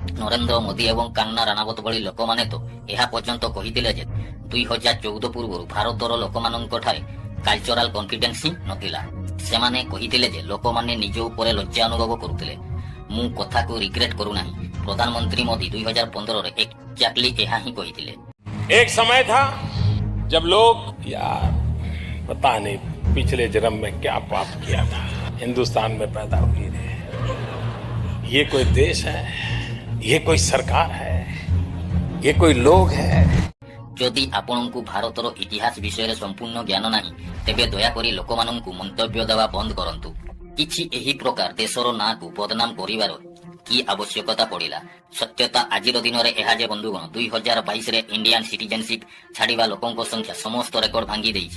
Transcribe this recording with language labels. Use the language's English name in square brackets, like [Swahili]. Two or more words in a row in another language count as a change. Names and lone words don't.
[Odia] ନରେନ୍ଦ୍ର ମୋଦି ଏବଂ କାନ୍ନା ରାଣାବତ ଭଳି ଲୋକମାନେ ତ ଏହା ପର୍ଯ୍ୟନ୍ତ କହିଥିଲେ ଯେ 2014 ପୂର୍ବରୁ ଭାରତର ଲୋକମାନଙ୍କଠାରେ [English] cultural confidence [Odia] ହିଁ ନଥିଲା। ସେମାନେ କହିଥିଲେ ଯେ ଲୋକମାନେ ନିଜ ଉପରେ ଲଜ୍ଜା ଅନୁଭବ କରୁଥିଲେ। ମୁଁ କଥାକୁ ରିଗ୍ରେଟ୍ କରୁନାହିଁ। ପ୍ରଧାନମନ୍ତ୍ରୀ ମୋଦି 2015ରେ ଏକ୍ଜାକ୍ଟଲି ଏହା ହିଁ କହିଥିଲେ। [Hindi] एक समय था जब लोग यार पता नहीं पिछले जन्म में क्या पाप किया था, हिंदुस्तान में पैदा हुए थे। ये कोई देश है, ये कोई सरकार है, ये कोई लोग है। [Odia] ଯଦି ଆପଣଙ୍କୁ ଭାରତର ଇତିହାସ ବିଷୟରେ ସମ୍ପୂର୍ଣ୍ଣ ଜ୍ଞାନ ନାହିଁ ତେବେ ଦୟାକରି ଲୋକମାନଙ୍କୁ ମନ୍ତବ୍ୟ ଦେବା ବନ୍ଦ କରନ୍ତୁ। କିଛି ଏହି ପ୍ରକାର ଦେଶର ନାଁକୁ ବଦନାମ କରିବାର କି ଆବଶ୍ୟକତା ପଡ଼ିଲା? ସତ୍ୟତା ଆଜିର ଦିନରେ ଏହା ଯେ ବନ୍ଧୁଗଣ 2022ରେ [English] Indian citizenship [Odia] ଛାଡ଼ିବା ଲୋକଙ୍କ ସଂଖ୍ୟା ସମସ୍ତ ରେକର୍ଡ ଭାଙ୍ଗି ଦେଇଛି।